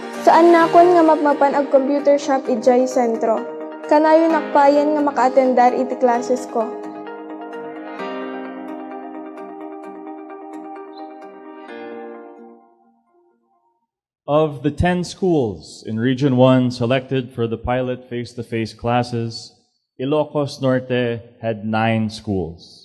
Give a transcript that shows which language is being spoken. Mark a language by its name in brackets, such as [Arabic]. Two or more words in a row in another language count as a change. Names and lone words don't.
[Iloko] Saan na akon nga mapmapan ag computer shop ijay sentro. Kanayo nakpayan nga maka-attendar iti classes ko. [English] Of the 10 schools in Region 1 selected for the pilot face-to-face classes, Ilocos Norte had 9 schools.